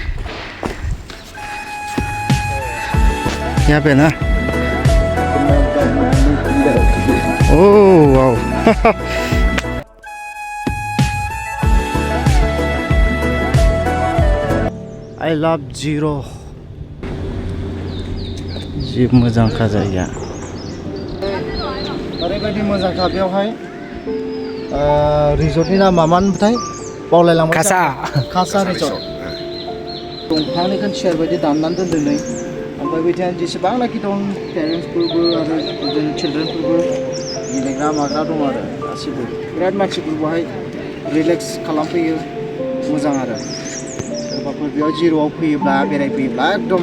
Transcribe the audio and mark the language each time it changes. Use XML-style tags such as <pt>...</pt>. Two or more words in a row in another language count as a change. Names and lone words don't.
<hi>यहाँ पे ना</hi> <brx>ओह वाओ</brx> <en>I love Ziro</en> <brx>जि मोजांखा जायगाया ओरैबायदि मोजांखा बेवहाय रिजर्टनि नामा मामोनथाय बावलायलांबाय खासा खासा रिजर्ट दंफांनि सेयार बायदि दाननानै दोनदों नै ओमफ्राय बिदिनो जेसेबांनाखि दं पेरेन्टसफोरबो आरो बिदिनो चिल्ड्रेनफोरबो गेलेग्रा माग्रा दं आरो गासिबो बिराद मानसिफोर बेवहाय रिलेक्स खालामफैयो मोजां आरो सोरबाफोर बेयाव जिर'आव फैयोब्ला बेरायफैयोब्ला एकदम</brx>